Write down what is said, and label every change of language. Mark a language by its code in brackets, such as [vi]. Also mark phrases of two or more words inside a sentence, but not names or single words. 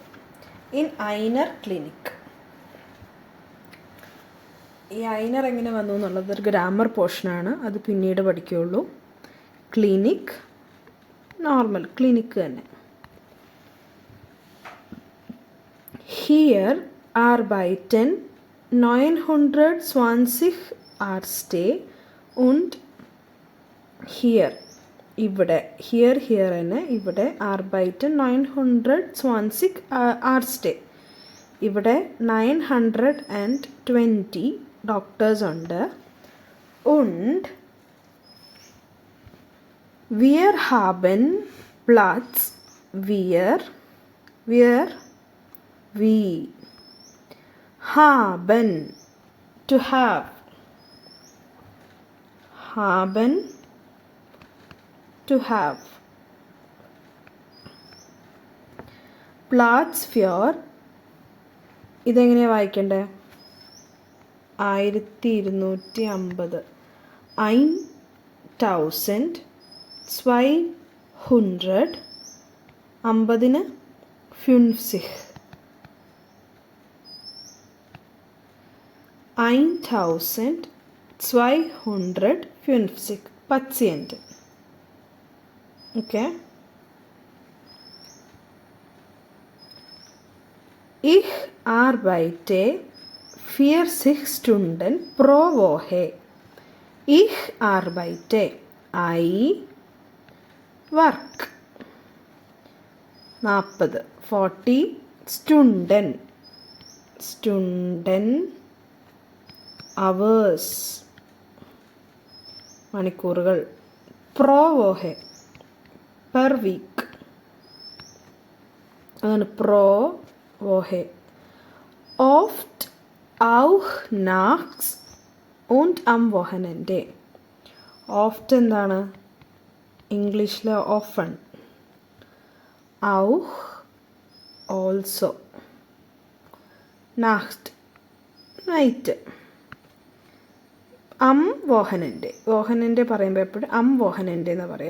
[de] in einer Klinik. [ml] ഈ ഐനർ എങ്ങനെ വന്നു എന്നുള്ളത് ഒരു ഗ്രാമർ പോർഷനാണ്, അത് പിന്നീട് പഠിക്കുകയുള്ളൂ. ക്ലിനിക് [en] normal clinic [ml] തന്നെ. [de] ഹിയർ arbeiten 920 Ärzte und hier [ml] ഇവിടെ തന്നെ ഇവിടെ [de] arbeiten 920 Ärzte. [ml] ഇവിടെ 920 ഡോക്ടേഴ്സ് ഉണ്ട്. [de] Und wir haben Platz. Wir haben [en] to have. Haben to have. [de] Platz für. [ml] ഇതെങ്ങനെയാണ് വായിക്കണ്ടേ? 1250. [de] 1250. 50 1250 Patienten. [en] Okay. [de] Ich arbeite 40 Stunden pro Woche. Ich arbeite. [en] I work. [de] 40 Stunden. [ml] Hours മണിക്കൂറുകൾ. [de] pro Woche [en] per week. [ml] അതാണ് [de] pro Woche. oft auch nachts und am Wochenende. [ml] ഓഫ്റ്റ് എന്താണ്? ഇംഗ്ലീഷിൽ ഓഫൺ. [de] ഔഹ് ഓൾസോ. നാക്സ്റ്റ് നൈറ്റ്. am Wochenende [ml] പറയുമ്പോൾ എപ്പോഴും [de] am Wochenende [ml] എന്ന് പറയുക.